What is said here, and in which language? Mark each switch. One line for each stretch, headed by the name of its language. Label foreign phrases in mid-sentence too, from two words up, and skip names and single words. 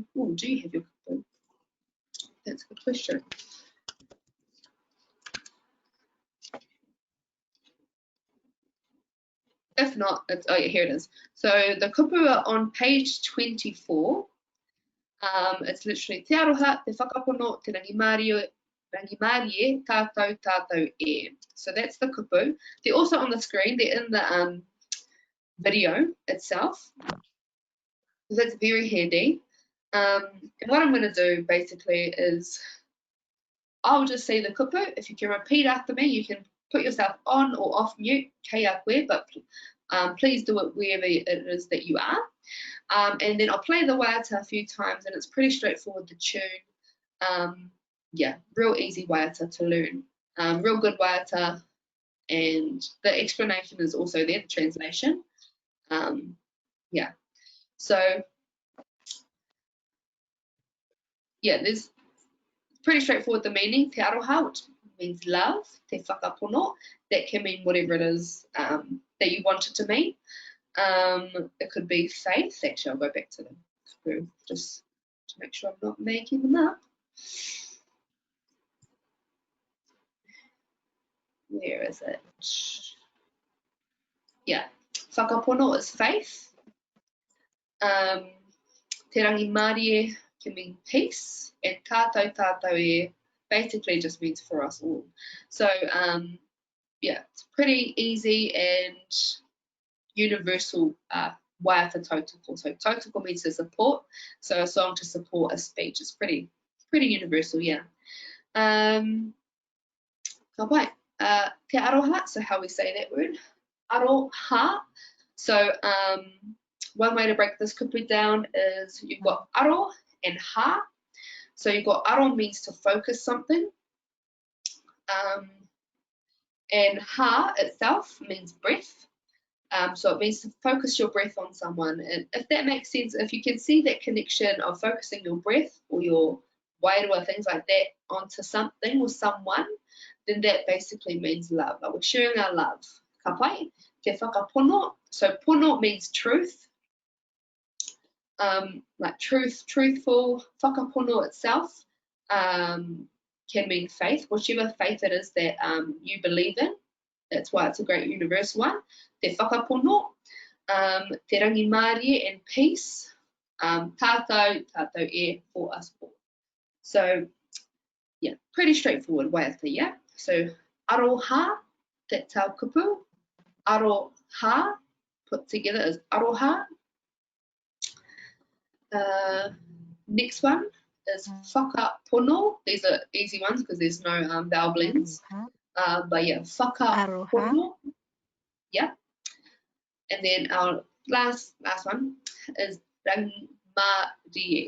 English: Oh, do you have your kupu? That's a good question. If not, it's, oh yeah, here it is. So the kupu are on page 24. It's literally
Māori: Te Aroha, te whakapono, te rangimarie, tātou e.
English: So that's the kupu. They're also on the screen. They're in the video itself. So that's very handy. And what I'm going to do basically is, I'll just say the kupu. If you can repeat after me, you can put yourself on or off mute,
Māori: kei a koe,
English: but please do it wherever it is that you are. And then I'll play the waiata a few times, and it's pretty straightforward, the tune. Yeah, real easy waiata to learn. Real good waiata, and the explanation is also there, the translation. Yeah, so yeah, there's pretty straightforward, the meaning.
Māori: Te aroha,
English: which means love.
Māori: Te whakapono,
English: that can mean whatever it is that you want it to mean. It could be faith. Actually, I'll go back to them just to make sure I'm not making them up. Where is it? Yeah, whakapono is faith.
Māori: Te rangimarie
English: can mean peace, and
Māori: tātou e
English: basically just means for us all. So yeah, it's pretty easy and universal
Māori: waiata tautoko.
English: So tautoko means to support, so a song to support a speech. It's pretty universal, yeah.
Māori: Ka pai. Te aroha,
English: so how we say that word, aroha. So one way to break this kupu down is you've got aro and ha. So you've got aro means to focus something, and ha itself means breath. So it means to focus your breath on someone. And if that makes sense, if you can see that connection of focusing your breath or your weight or things like that onto something or someone, then that basically means love. Like we're sharing our love.
Māori: Ka pai. Te whakapono.
English: So pono means truth. Like truth, truthful. Whakapono itself can mean faith, whichever faith it is that you believe in. That's why it's a great universal one.
Māori: Te whakapono, te rangi Māori
English: and peace,
Māori: tātou e
English: for us all. So, yeah, pretty straightforward waiata, yeah? So, aroha, that's our kupu. Aroha, put together as aroha. Next one is whakapono. These are easy ones because there's no vowel blends. But yeah, whakapono. Yeah. And then our last one is
Māori: rangi Māori.